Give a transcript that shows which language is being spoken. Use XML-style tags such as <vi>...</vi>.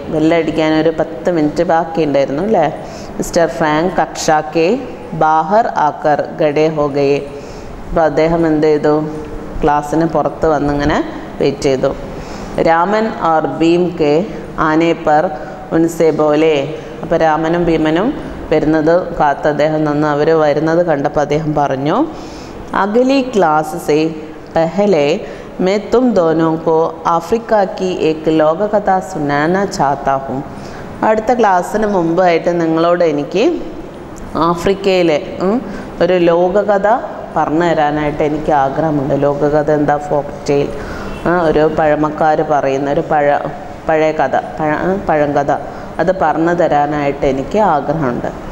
<ml>ബെല്ലടിക്കാനൊരു 10 minute ബാക്കി ഉണ്ടായിരുന്നു അല്ലേ. മിസ്റ്റർ ഫ്രാങ്ക്</ml> <hi>കക്ഷ കെ ബാഹർ ആക്കർ ഗഡേ ഹോ ഗയെ.</hi> <ml>അപ്പോൾ അദ്ദേഹം എന്ത് ചെയ്തു? ക്ലാസ്സിന് പുറത്ത് വന്നിങ്ങനെ വെയിറ്റ് ചെയ്തു.</ml> <hi>രാമൻ ഓർ ഭീം കെ ആനെ പർ ഉൻസെ ബോലെ.</hi> <ml>അപ്പോൾ രാമനും ഭീമനും വരുന്നത് കാത്ത് അദ്ദേഹം നിന്ന്. അവർ വരുന്നത് കണ്ടപ്പോൾ അദ്ദേഹം പറഞ്ഞു,</ml> <hi>അഗലി ക്ലാസ് സെ പെഹലെ मैं तुम दोनों को अफ्रीका की एक लोक कथा सुनाना चाहता हूँ.</hi> <ml>അടുത്ത ക്ലാസ്സിന് മുമ്പായിട്ട് നിങ്ങളോട് എനിക്ക് ആഫ്രിക്കയിലെ ഒരു ലോകകഥ പറഞ്ഞു തരാനായിട്ട് എനിക്ക് ആഗ്രഹമുണ്ട്. ലോകകഥ എന്താ? ഫോക്ക് ടെയിൽ, ഒരു പഴമക്കാർ പറയുന്ന ഒരു പഴയ കഥ, പഴങ്കഥ, അത് പറഞ്ഞു തരാനായിട്ട് എനിക്ക് ആഗ്രഹമുണ്ട്.</ml>